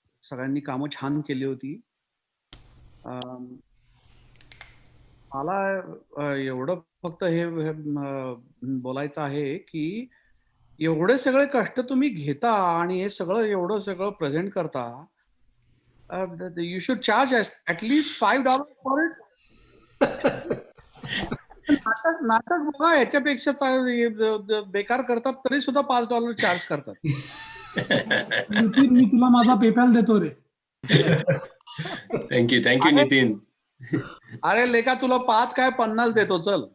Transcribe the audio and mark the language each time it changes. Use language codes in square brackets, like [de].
[mr] सगळ्यांनी कामं छान केली होती. मला एवढं फक्त हे बोलायचं आहे की एवढे सगळे कष्ट तुम्ही घेता आणि हे सगळं एवढं सगळं प्रेझेंट करता. [en] You should charge at least $5 for it. [mr] नाटक बघा, याच्यापेक्षा बेकार करतात तरी सुद्धा $5 चार्ज करतात. नितीन, मी तुला माझा पेपॅल देतो रे. थँक्यू नितीन. अरे लेका, तुला 5 काय 50 देतो. चल.